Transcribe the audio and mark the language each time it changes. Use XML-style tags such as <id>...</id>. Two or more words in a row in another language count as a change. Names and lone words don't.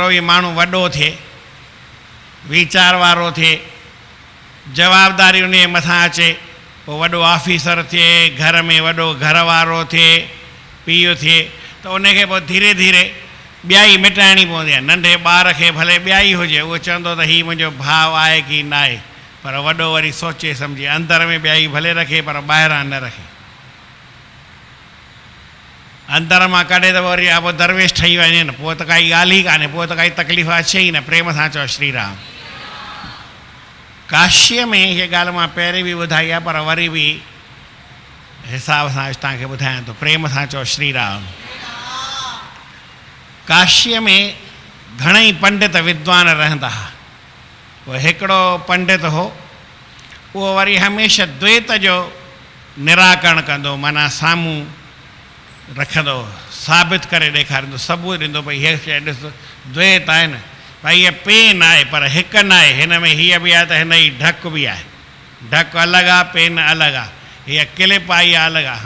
<sd>बि माण्हू वॾो थिए वीचार वारो थिए जवाबदारी उन जे मथां अचे पोइ वॾो ऑफिसर थिए घर में वॾो घर वारो थिए पीउ थिए त उनखे पोइ धीरे धीरे ॿियाई मिटाइणी पवंदी आहे नंढे ॿार खे भले ॿियाई हुजे उहो चवंदो त हीउ मुंहिंजो भाउ आहे की न आहे पर वॾो वरी सोचे सम्झे अंदर में ॿियाई भले रखे पर ॿाहिरां न रखे अंदर मां कढे त वरी पोइ दरवेश ठही वञे न पोइ त काई ॻाल्हि ई कान्हे पोइ त काई तकलीफ़ अचे ई न प्रेम सां चओ श्री राम काशीअ में हीअ ॻाल्हि मां पहिरीं बि ॿुधाई आहे पर वरी बि हिसाब सां तव्हांखे ॿुधायां थो, प्रेम सां चओ श्री राम। काशीअ में घणेई पंडित विद्वान रहंदा हुआ। पोइ हिकिड़ो पंडित हो, उहो वरी हमेशह द्वैत जो निराकरण कंदो, माना साम्हूं रखंदो, साबित करे ॾेखारींदो, सबूत ॾींदो भई हीअ शइ ॾिस द्वैत आहे न, भई हीअ पेन आहे पर हिकु न आहे, हिन में हीअ बि आहे त हिन जी ढक बि आहे, ढक अलॻि आहे, पेन अलॻि आहे, हीअ क्लिप आहे इहा अलॻि आहे।</sd>